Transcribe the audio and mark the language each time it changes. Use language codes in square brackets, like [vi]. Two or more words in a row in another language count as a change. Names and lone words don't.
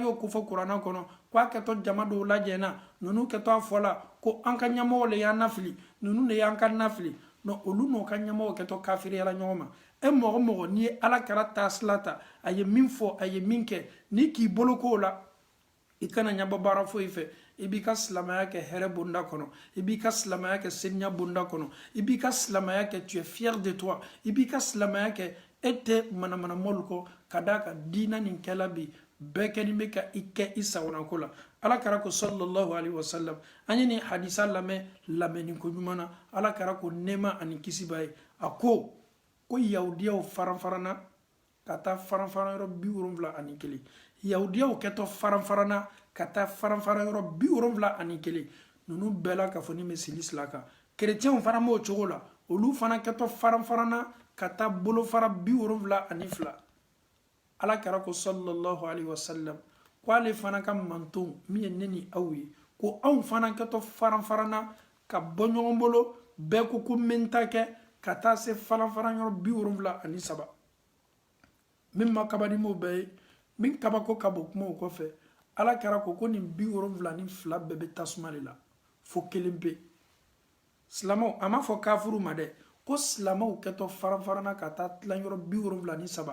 [bm] y'o ko fɔ kuranna kɔnɔ ko a kɛtɔ jama dɔw lajɛna ninnu kɛtɔ a fɔ la ko an ka ɲɛmɔgɔ le y'an nafili ninnu de y'an ka nafili non olu n'o ka ɲɛmɔgɔ kɛtɔ kafiriyala ɲɔgɔn ma e mɔgɔ mɔgɔ n'i ye ala kɛra taasila ta a ye min fɔ a ye min kɛ n'i k'i bolo k'o la i kana ɲabɔ baara foyi fɛ i b'i ka silamɛya kɛ hɛrɛ bonda kɔnɔ i b'i ka silamɛya kɛ seniya bonda kɔnɔ i b'i ka silamɛya kɛ [fr] tu es fier de toi [bm] i b'i ka silamɛya kɛ e tɛ manamanamɔlu kɔ ka d'a kan diina nin kɛla bi bɛɛ kɛni bɛ ka i kɛ i sagonako la ala kɛra ko [ar] صلى الله عليه وسلم [bm] an ye nin hadisa lamɛn lamɛnni ko ɲuman na ala kɛra ko nɛɛma ani kisi b'a ye a ko yahudiyaw faranfaranna ka taa faranfaran yɔrɔ 71 yahudiyaw kɛtɔ faranfaranna ka taa faranfaran yɔrɔ 71 ninnu bɛɛ la ka fɔ ni bɛ sili sila kan kerecɛnw fana b'o cogo la olu fana kɛtɔ faranfaranna ka taa bolofara 72 ala kɛra ko [ar] صلى الله عليه وسلم [bm] ko ale fana ka mantonw min ye ne ni aw ye ko anw fana kɛtɔ faranfaranna ka bɔ ɲɔgɔn bolo bɛɛ ko n bɛ n ta kɛ ka taa se faranfaran yɔrɔ 73 min ma kaba ni m'o bɛɛ ye min kabako ka bɔ kumaw kɔfɛ ala kɛra ko nin 72 bɛɛ bɛ tasuma de la fo kelen pe silamɛw a ma fɔ kafuru ma dɛ ko silamɛw kɛtɔ faranfaranna ka taa tilan yɔrɔ 73